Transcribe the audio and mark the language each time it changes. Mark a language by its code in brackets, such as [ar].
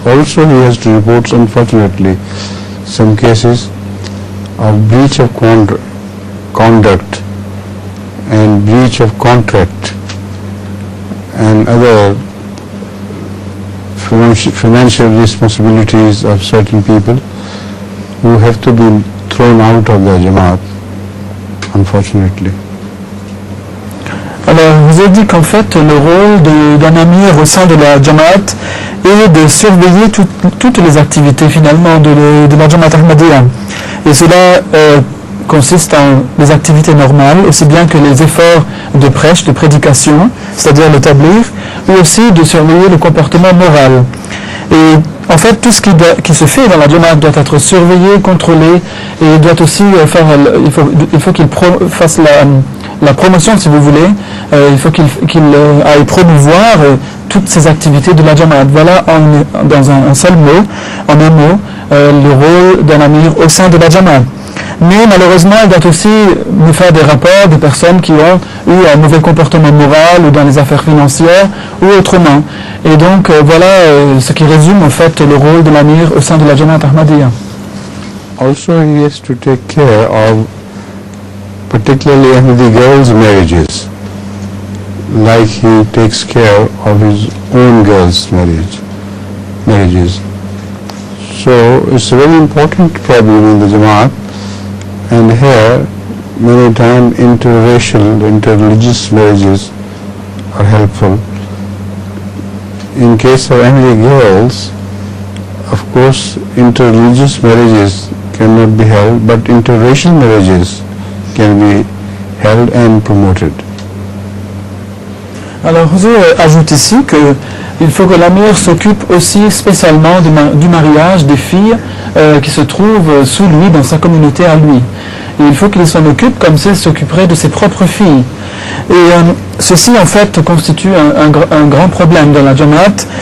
[en] Also he has to report, unfortunately, some cases of breach of conduct and breach of contract and other financial responsibilities of certain people who have to be thrown out of the Jamaat, unfortunately. [fr] Alors, je vous ai dit qu'en fait, le rôle d'un amir au sein de la Jamaat est de surveiller toutes les activités finalement de la Jamaat Ahmadiyya. Et cela consiste en les activités normales, aussi bien que les efforts de prêche, de prédication, c'est-à-dire le tablir, ou aussi de surveiller le comportement moral. Et en fait, tout ce qui se fait dans la Jamaat doit être surveillé, contrôlé, et doit aussi faire, il faut qu'il fasse la promotion, si vous voulez, il faut qu'il aille promouvoir toutes ces activités de la Jamaat. Voilà dans un seul mot, en un mot, le rôle d'un amir au sein de la Jamaat. Mais malheureusement, il doit aussi nous faire des rapports des personnes qui ont eu un mauvais comportement moral ou dans les affaires financières ou autrement. Et donc voilà ce qui résume en fait le rôle de l'amir au sein de la Jamaat Ahmadiyya. [en] Also he has to take care of particularly Ahmadi girls' marriages, like he takes care of his own girls' marriages. So it's a very important problem in the Jamaat, and here many times interracial, interreligious marriages are helpful. In case of Ahmadi girls, of course interreligious marriages cannot be held, but interracial marriages can be held and promoted. [fr] Alors, Huzour ajoute ici qu'il faut que l'amir s'occupe aussi spécialement du mariage des filles qui se trouvent sous lui, dans sa communauté à lui. Et il faut qu'il s'en occupe comme s'il s'occuperait de ses propres filles. Et ceci, en fait, constitue un grand problème dans la Jamaat.